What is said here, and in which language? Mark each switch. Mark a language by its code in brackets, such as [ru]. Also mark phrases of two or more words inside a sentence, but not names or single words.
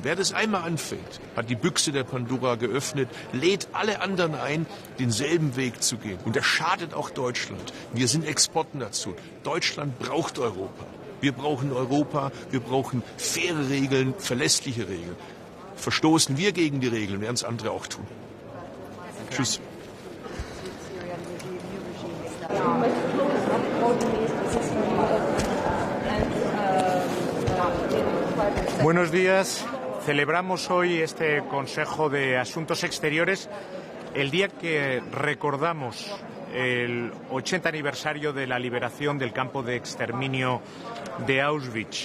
[de] Wer das einmal anfängt, hat die Büchse der Pandora geöffnet, lädt alle anderen ein, denselben Weg zu gehen. Und das schadet auch Deutschland. Wir sind Exportnation. Deutschland braucht Europa. Wir brauchen Europa, wir brauchen faire Regeln, verlässliche Regeln. Verstoßen wir gegen die Regeln, werden es andere auch tun. Tschüss. [es] Buenos días. Celebramos hoy este Consejo de Asuntos Exteriores, el día que recordamos el 80 aniversario de la liberación del campo de exterminio de Auschwitz.